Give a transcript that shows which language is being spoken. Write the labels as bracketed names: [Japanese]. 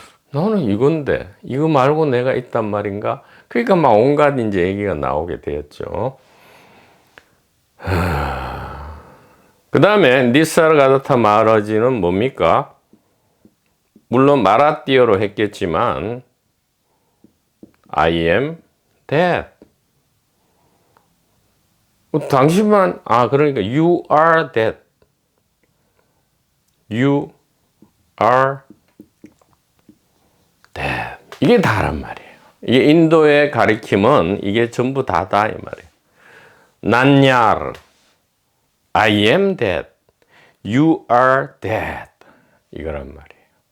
[Korean] 나는 이건데, 이거 말고 내가 있단 말인가? 그러니까 막 온갖 이제 얘기가 나오게 되었죠. 그 다음에 니사르가다타 마하라지는 뭡니까? 물론 마라띠어로 했겠지만 [English] I am that. [Korean] 당신만 그러니까 [English] you are that. You are that. [Korean] 이게 다란 말이에요. 이게 인도의 가리킴은 이게 전부 다다 이 말이에요. [English] 난야르, I am that, you are that, [Korean] 이거란 말이에요.